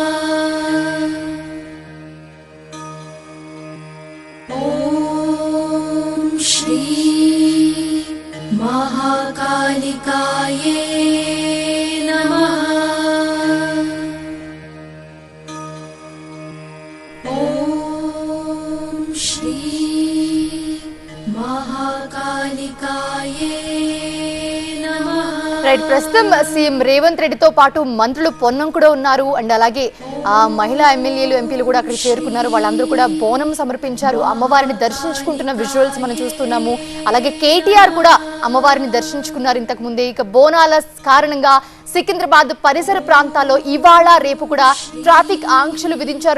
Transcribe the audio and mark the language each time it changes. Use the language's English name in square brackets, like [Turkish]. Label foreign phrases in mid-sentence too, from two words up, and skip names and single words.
[Sanskrit] ॐ श्री महाकालिकाये नमः। ॐ श्री महाकालिकाये नमः। [Telugu] రైట్, ప్రస్తుతం సీఎం రేవంత్ రెడ్డితో పాటు మంత్రులు పొన్నం కూడా ఉన్నారు. అండ్ అలాగే మహిళా ఎమ్మెల్యేలు ఎంపీలు కూడా అక్కడ చేరుకున్నారు. వాళ్ళందరూ కూడా బోనం సమర్పించారు. అమ్మవారిని దర్శించుకుంటున్న విజువల్స్ మనం చూస్తున్నాము. అలాగే కేటీఆర్ కూడా అమ్మవారిని దర్శించుకున్నారు ఇంతకు ముందే. ఇక బోనాల కారణంగా సికింద్రాబాద్ పరిసర ప్రాంతాల్లో ఇవాళ రేపు కూడా ట్రాఫిక్ ఆంక్షలు విధించారు.